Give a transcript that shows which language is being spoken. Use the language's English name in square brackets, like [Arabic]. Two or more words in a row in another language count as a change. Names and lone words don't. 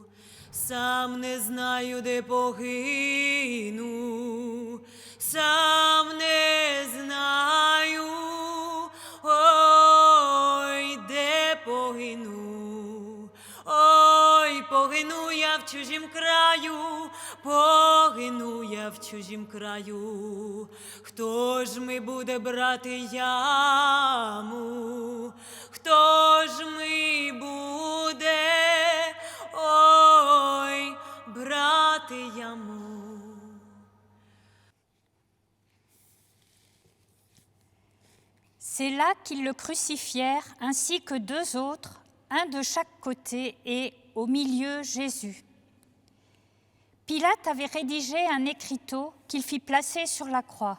[Ukrainian] Сам не знаю, де погину, сам не знаю, ой, де погину, ой, погину я в чужім краю, погину я в чужім краю. Хто ж ми буде брати яму, хто ж ми буде, ой, брати яму. [French] C'est là qu'ils le crucifièrent, ainsi que deux autres, un de chaque côté et au milieu Jésus. Pilate avait rédigé un écriteau qu'il fit placer sur la croix.